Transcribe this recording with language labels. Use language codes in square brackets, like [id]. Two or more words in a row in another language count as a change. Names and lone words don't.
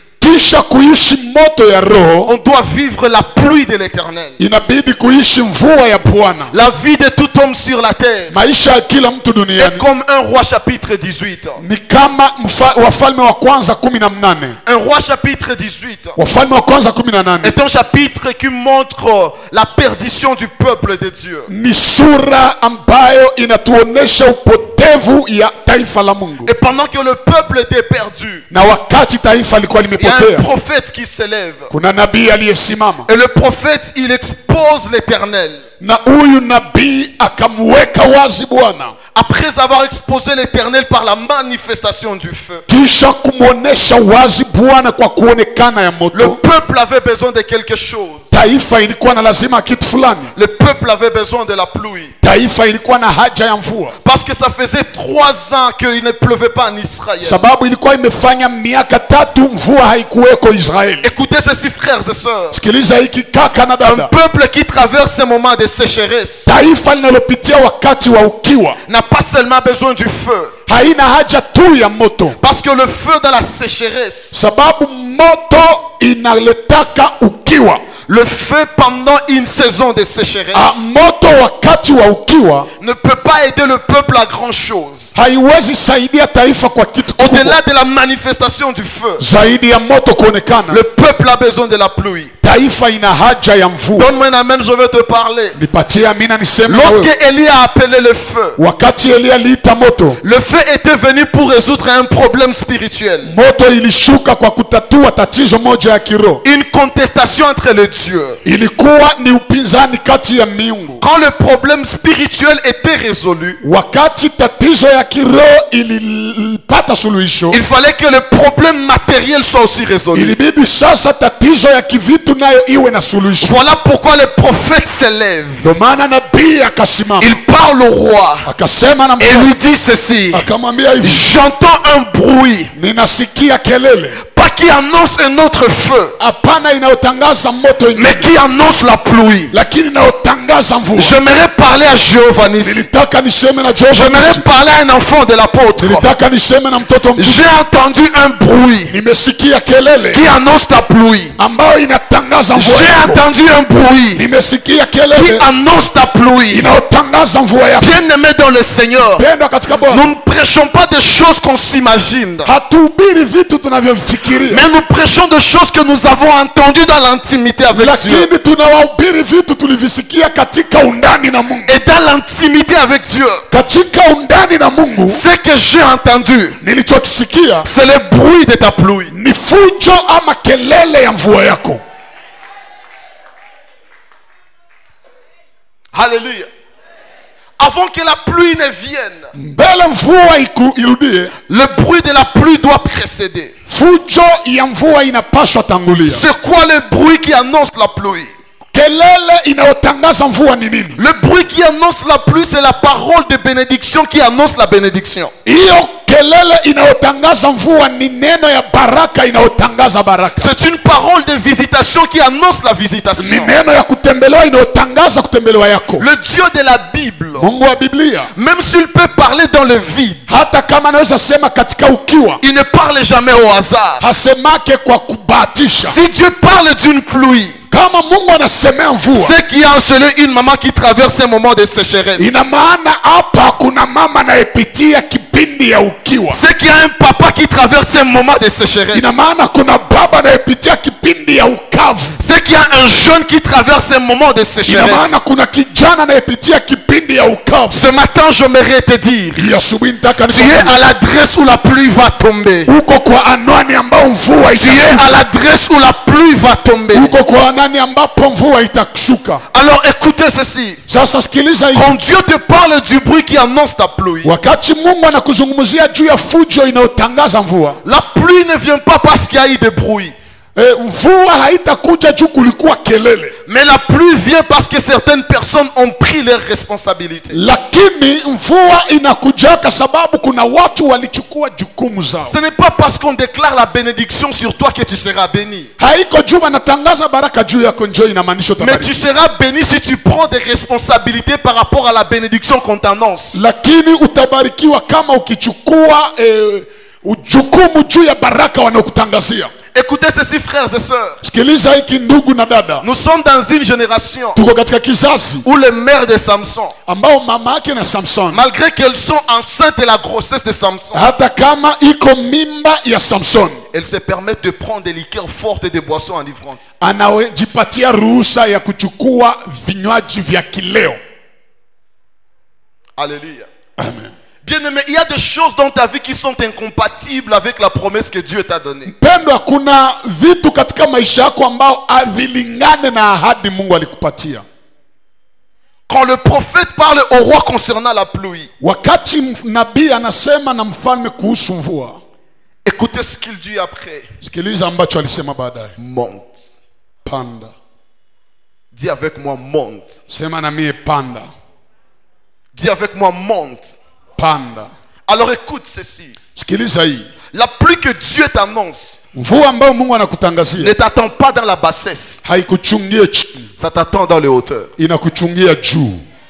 [sw] Kisha kuishi moto ya roho, [fr] on doit vivre la pluie de l'éternel. [sw] inabidi kuishi mvua ya Bwana. [fr] La vie de tout homme sur la terre [sw] Maisha ya kila mtu [fr] est [sw] duniani [fr] comme un roi chapitre 18. [sw] ni kama Wafalme wa kwanza 18. [fr] Un roi chapitre 18 [sw] Wafalme wa kwanza 18 [fr] est un chapitre qui montre la perdition du peuple de Dieu. [sw] ni sura ambayo inatuonesha upotevu ya taifa la Mungu, [fr] Et pendant que le peuple était perdu, [sw] na wakati taifa lilikuwa [fr] il y a un [sw] limepotea, [fr] prophète qui s'élève. [sw] kuna nabii aliyesimama, [fr] Et le prophète, il expose l'éternel. [sw] na huyu nabii akamweka wazi Bwana, [fr] Après avoir exposé l'éternel par la manifestation du feu, [sw] kisha kumwonesha wazi Bwana kwa kuonekana ya [fr] le [sw] moto. [fr] peuple avait besoin de quelque chose. [sw] Taifa ilikuwa na lazima kitu fulani, [fr] Le peuple avait besoin de la pluie. [sw] taifa ilikuwa na haja ya mvua, [fr] Parce que ça faisait 3 ans qu'il ne pleuvait pas en Israël. [sw] sababu ilikuwa imefanya miaka 3 mvua haikuweko Israeli. [fr] Écoutez ceci, frères et sœurs. [sw] Sikiliza hiki kaka na [fr] Un [sw] dada, [fr] peuple qui traverse un moment de sécheresse [sw] taifa linalopitia wakati wa ukiwa [fr] n'a pas seulement besoin du feu. [sw] haina haja tu ya moto, [fr] Parce que le feu dans la sécheresse, [sw] sababu moto inaletaka ukiwa. [fr] le feu pendant une saison de sécheresse [sw] Moto wakati wa ukiwa [fr] ne peut pas aider le peuple à grand chose. [sw] haiwezi saidia taifa kwa kitu kikubwa [fr] Au-delà de la manifestation du feu, [sw] zaidi ya moto kuonekana. [fr] le peuple a besoin de la pluie. [sw] Taifa ina haja ya mvua. [fr] Donne-moi un amen, je vais te parler. [sw] Nipatie amina niseme na wewe. [fr] Lorsque Élie a appelé le feu, [sw] Wakati Elia aliita moto, [fr] le feu était venu pour résoudre un problème spirituel. [sw] moto ilishuka kwa kutatua tatizo moja ya kiroho. [fr] Une contestation entre les dieux. [sw] Ilikuwa ni upinzani kati ya miungu. [fr] Quand le problème spirituel était résolu, [sw] Wakati tatizo ya kiroho ilipata suluhisho, [fr] il fallait que le problème matériel soit aussi résolu. [sw] ilibidi sasa tatizo ya kivitu nayo iwe na suluhisho. [fr] Voilà pourquoi le prophète s'élève. [sw] Ndio maana nabii akasimama [fr] Il parle au roi [sw] akasema na [fr] et [sw] mfalme, [fr] lui dit ceci. [sw] akamwambia hivi, [fr] J'entends un bruit, [sw] ninasikia kelele, [fr] pas qui annonce un autre feu, [sw] hapana inayotangaza moto ingine, [fr] mais qui annonce la pluie. [sw] lakini inayotangaza mvua. [fr] J'aimerais parler à Jéhovah Nissi. [sw] Nilitaka niseme na Jehova [fr] J'aimerais [sw] Nissi. [fr] parler à un enfant de l'apôtre. [sw] Nilitaka niseme na mtoto mkuu. [fr] J'ai entendu un bruit [sw] Nimesikia kelele [fr] qui annonce ta pluie. [sw] ambayo inatangaza mvua [fr] J'ai [sw] yako. [fr] entendu un bruit [sw] Nimesikia [fr] qui [sw] kelele [fr] annonce ta pluie. [sw] inayotangaza mvua yako. [fr] Bien-aimé dans le Seigneur, [sw] Pendwa katika Bwana, [fr] nous ne prêchons pas des choses qu'on s'imagine, [sw] hatuhubiri vitu tunavyofikiria, [fr] mais nous prêchons des choses que nous avons entendues dans l'intimité avec Dieu. [sw] lakini tunawahubiri vitu tulivisikia katika undani na Mungu. [fr] Et dans l'intimité avec Dieu, [sw] Katika undani na Mungu, [fr] ce que j'ai entendu, [sw] nilichokisikia [fr] c'est le bruit de ta pluie. [sw] ni fujo ama kelele ya mvua yako. [fr] Alléluia. Avant que la pluie ne vienne, [sw] Mbele mvua irudie, [fr] le bruit de la pluie doit précéder. [sw] fujo ya mvua inapaswa tangulia. [fr] C'est quoi le bruit qui annonce la pluie? [sw] Kelele inayotangaza mvua ni nini? [fr] Le bruit qui annonce la pluie, c'est la parole de bénédiction qui annonce la bénédiction. [sw] Hiyo kelele inayotangaza mvua ni neno ya baraka inayotangaza baraka. [fr] C'est une parole de visitation qui annonce la [sw] Ni [fr] visitation. [sw] neno ya kutembelewa inayotangaza kutembelewa yako. [fr] Le Dieu de la Bible, [sw] Mungu wa Biblia, [fr] même s'il peut parler dans le vide, [sw] hata kama anaweza sema katika ukiwa, [fr] il ne parle jamais au hasard. [sw] hasemake kwa kubahatisha. [fr] Si Dieu parle d'une pluie, [sw] Kama Mungu anasemea mvua, [fr] c'est qu'il y a en cela une maman qui traverse un moment de sécheresse. [sw] ina maana hapa kuna mama anayepitia kipindi kipindi ya ukiwa. [fr] C'est qu'il y a un papa qui traverse un moment de sécheresse. [sw] Ina maana kuna baba anayepitia kipindi ya ukavu. [fr] C'est qu'il y a un jeune qui traverse un moment de [sw] Ina [fr] sécheresse. [sw] maana kuna kijana anayepitia kipindi ya ukavu. [fr] Ce matin, j'aimerais te dire, [sw] Hii asubuhi nataka [fr] tu es à l'adresse où la pluie va tomber. [sw] uko kwa anwani ambao mvua [fr] Tu es à l'adresse où la pluie va tomber. [sw] uko kwa anwani ambapo mvua itashuka. [fr] Alors écoutez ceci. [sw] Sasa sikiliza hii. [fr] Quand Dieu te parle du bruit qui annonce ta pluie, [sw] Wakati Mungu anakuzungumzia juu ya fujo inayotangaza mvua, [fr] la pluie ne vient pas parce qu'il y a eu des bruits. [sw] mvua haitakuja juu kulikuwa kelele, [fr] Mais la pluie vient parce que certaines personnes ont pris leurs responsabilités. [sw] lakini mvua inakuja kwa sababu kuna watu walichukua jukumu zao. [fr] Ce n'est pas parce qu'on déclare la bénédiction sur toi que tu seras béni. [sw] Haiko juu wanatangaza baraka juu yako njoo inamaanisha [fr] Mais tu [sw] utabarikiwa. [fr] seras béni si tu prends des responsabilités par rapport à la bénédiction qu'on t'annonce. [sw] Lakini utabarikiwa kama ukichukua jukumu juu ya baraka wanaokutangazia. [fr] Écoutez ceci, frères et sœurs. [sw] Sikiliza hiki ndugu na dada. [fr] Nous sommes dans une génération [sw] Tuko katika kizazi [fr] où les mères de Samson, [sw] ambao mama yake na Samson, [fr] malgré qu'elles sont enceintes de la grossesse de Samson, [sw] hata kama iko mimba ya Samson, [fr] elles se permettent de prendre des liqueurs fortes et des boissons enivrantes. [sw] anajipatia ruhusa ya kuchukua vinywaji vya kileo. [fr] Alléluia. Amen. Bien-aimé, il y a des choses dans ta vie qui sont incompatibles avec la promesse que Dieu t'a donnée. [sw] Pendwa, kuna vitu katika maisha yako ambao havilingane na ahadi Mungu alikupatia. [fr] Quand le prophète parle au roi concernant la pluie, [sw] Wakati nabii anasema na mfalme kuhusu mvua, [fr] écoutez ce qu'il dit après. [sw] sikiliza ambacho alisema baadaye. [fr] Monte. [sw] Panda. [fr] Dis avec moi, monte. [sw] Sema na mie panda. [fr] Dis avec moi, monte. [sw] Panda. [fr] Alors écoute ceci. [sw] Sikiliza hii. [fr] La pluie que Dieu t'annonce [sw] Mvua ambayo Mungu anakutangazia [fr] ne t'attend pas dans la bassesse. [sw] haikuchungie chini, [fr] Ça t'attend dans les hauteurs. [sw] inakuchungia juu.